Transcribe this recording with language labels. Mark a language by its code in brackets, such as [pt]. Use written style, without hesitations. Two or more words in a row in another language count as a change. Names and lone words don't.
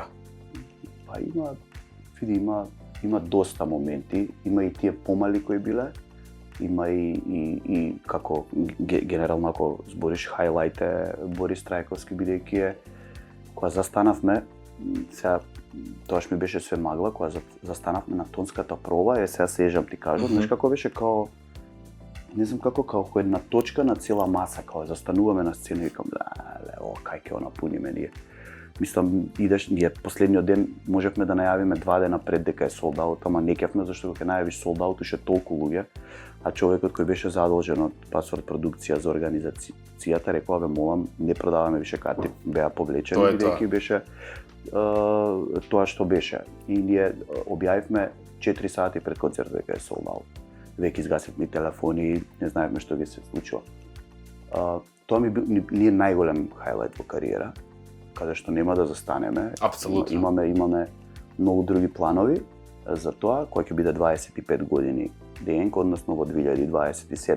[mk] Па има доста моменти, има и тие помали кои биле, има и како генерално ако збориш хајлајт е Борис Трајковски, бидејќи е кога застанавме, сега тоаш ми беше све магла, кога застанавме на тонската проба, сега се ежам ти кажам, знаеш како беше као, не знам како една точка на цела маса, као застануваме на сцена и викам, кај ќе го напуниме ние. Мислам, ние последниот ден можевме да најавиме 2 дена пред дека е [en] sold out, [mk] ама не кефме зашто кога најавиш [en] sold out [mk] уште толку луѓе, а човекот кој беше задолжен од Пасворд продукција за организацијата рекол, молам, не продаваме више карти, беа повлечени, бидејќи беше тоа што беше. И ние објавивме 4 сати пред концертот дека е [en] sold out. [mk] Веќе изгасивме телефони, не знаевме што ќе се случува. Тоа ми е најголем хајлајт во кариера, каде што нема да застанеме. Апсолутно. Имаме многу други планови за тоа, кој ќе биде 25 години ДНК, односно во 2027.